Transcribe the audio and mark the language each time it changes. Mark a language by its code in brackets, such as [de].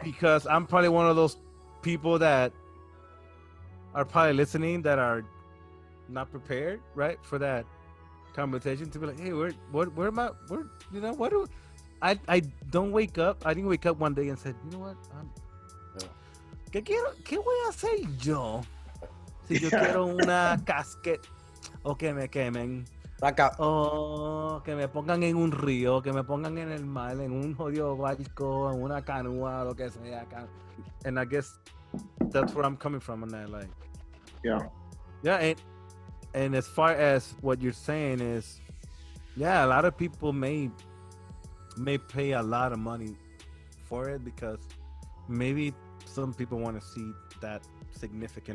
[en] because I'm probably one of those people that are probably listening that are not prepared, right, for that conversation, to be like, hey, where am I? Where, what do I don't wake up. I didn't wake up one day and said, you know what? [es] ¿Qué voy a hacer yo si yo quiero una casket o que me quemen? O que me pongan en un río, que me pongan en el mar, en un jodido barco, en una canoa, lo que sea. [en] And I guess that's where I'm coming from on that. Like, yeah, and as far as what you're saying is, yeah, a lot of people may pay a lot of money for it because maybe some people want to see that significant